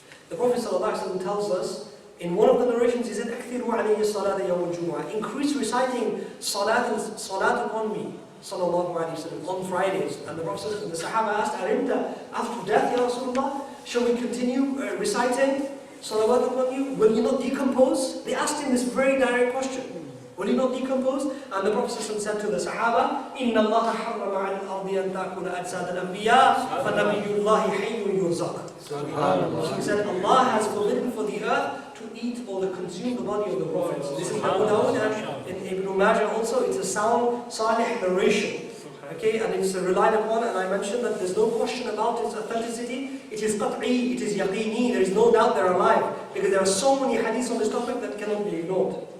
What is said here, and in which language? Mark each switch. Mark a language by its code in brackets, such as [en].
[en] The Prophet ﷺ tells us, in one of the narrations, he said, [ar] أَكْثِرُوا عَلَيَّ الصَّلَاةَ يَوْمَ الْجُمُعَةِ, [en] increase reciting salat upon me, sallallahu alayhi wa sallam, on Fridays. And the Prophet and the Sahaba asked, Arimta, after death, Ya Rasulullah, shall we continue reciting salawat upon you? Will you not decompose? They asked him this very direct question. Will you not decompose? And the Prophet said to the Sahaba, [ar] إِنَّ اللَّهَ حَرَّمَ عَلَى الْأَرْضِ أَن تَأْكُلَ أَجْسَادَ الْأَنْبِيَاءِ فَنَبِيُّ اللَّهِ حَيٌّ يُرْزَقُ. [en] He said, Allah has forbidden for the earth to eat or to consume the body of the prophets. This is Abu Dawud and in Ibn Majah also. It's a sound, salih narration. Okay, and it's relied upon, and I mentioned that there's no question about its authenticity. It is qat'i, it is yaqini, there is no doubt they're alive. Because there are so many hadiths on this topic that cannot be ignored.